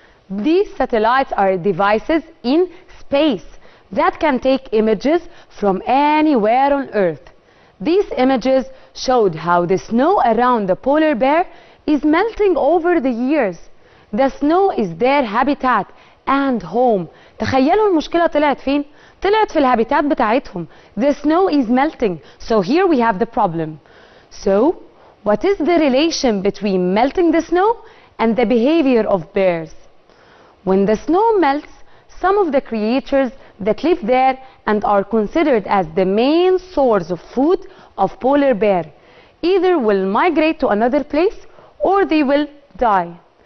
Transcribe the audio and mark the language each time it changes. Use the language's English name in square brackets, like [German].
[English] These satellites are devices in space that can take images from anywhere on Earth. These images showed how the snow around the polar bear is melting over the years. The snow is their habitat and home. [Arabic] تخيلوا المشكلة طلعت فين؟ طلعت في الهابيتات بتاعتهم. [English] The snow is melting. So here we have the problem. So what is the relation between melting the snow and the behavior of bears? When the snow melts, some of the creatures that live there and are considered as the main source of food of polar bear either will migrate to another place or they will die.